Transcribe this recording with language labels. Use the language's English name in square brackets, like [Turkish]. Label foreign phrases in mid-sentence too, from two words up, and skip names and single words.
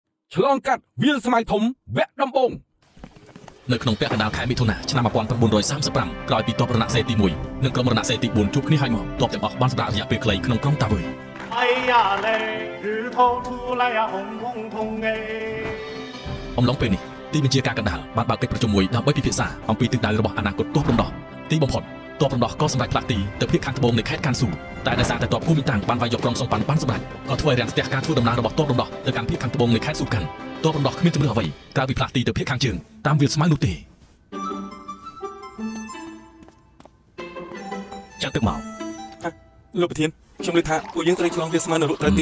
[Khmer] ឆ្លងកាត់វាលស្មៅធំវគ្គដំបូងនៅក្នុងពាក់កណ្ដាលខែមិថុនាឆ្នាំ1935ក្រោយពីទ័ពរណសេរីទី1និងក្រុមរណសេរីទី4ជួបគ្នាហើយមកទ័ពទាំងអស់បានសម្រាប់រយៈពេលខ្លីក្នុងក្រុងតាវើ [Chinese] 哎呀嘞，日头出来呀，红彤彤哎。 [Khmer] អំឡុងពេលនេះទីបញ្ជាការកណ្ដាលបានបើកកិច្ចប្រជុំមួយដើម្បីពិភាក្សាអំពីទិសដៅរបស់អនាគតទ័ពរំដោះទីបំផុតទ័ពរំដោះក៏សម្រេចផ្លាស់ទីទៅភាគខាងត្បូងនៃខេត្តកានស៊ូតែដោយសារតែទ័ពភូមិតាំងបានវាយយកក្រុងសុងប៉ាន់បានសម្រេចក៏ធ្វើឲ្យរាំងស្ទះការធ្វើដំណើររបស់ទ័ពរំដោះទៅកាន់ភាគខាងត្បូងនៃខេត្តស៊ូកាន់ទ័ពរំដោះគ្មានជំនឿអ្វីក្រៅពីផ្លាស់ទីទៅភាគខាងជើងតាមវាលស្មៅនោះទេចាត់ទឹកមកលោកប្រធានខ្ញុំលើថាពួកយើងត្រូវឆ្លងវាលស្មៅនៅរុកត្រូវទី